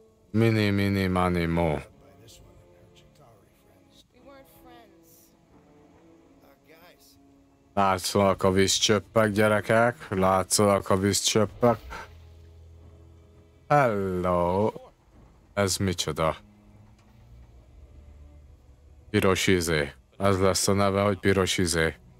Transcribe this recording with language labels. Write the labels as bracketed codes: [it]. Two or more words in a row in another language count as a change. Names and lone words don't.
[en] Mini, mani, mo. By this one and her Chitauri friends. We weren't friends. Guys, [hu] Látszóak a vízcsöppek, gyerekek. Látszóak a vízcsöppek. Hello. Ez micsoda? Piros izé. Ez lesz a neve, hogy piros izé.